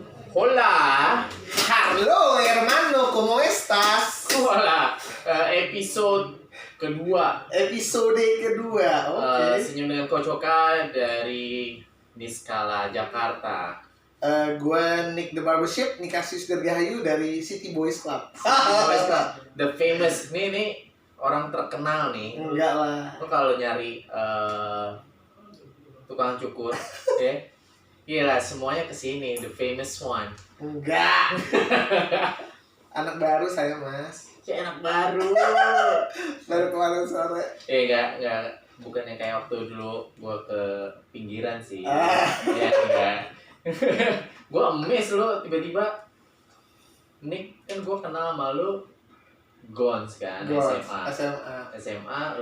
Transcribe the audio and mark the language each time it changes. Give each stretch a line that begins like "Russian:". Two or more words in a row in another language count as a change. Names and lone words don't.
Spanish: Hola, Halo hermano, ¿cómo estás? hola,
Indonesian: episode kedua Episode kedua, oke. Senyum dengan Kocoka dari Niskala, Jakarta. Gue Nick the Barbershop, Nikasius Dirgahayu dari City Boys Club.
English: Boys Club, the famous,
Indonesian: nih orang terkenal nih. Enggak lah. Lo kalau nyari tukang cukur, ya, gila semuanya kesini,
English: the famous one.
Indonesian: Enggak. Anak baru saya mas. Kayak anak baru. Baru kemarin sore. Enggak, bukannya kayak waktu dulu gua ke pinggiran sih. Ah. Ya, enggak. Gua emes lo tiba-tiba Nick, kan gua kenal sama lu Gons kan, SMA lu.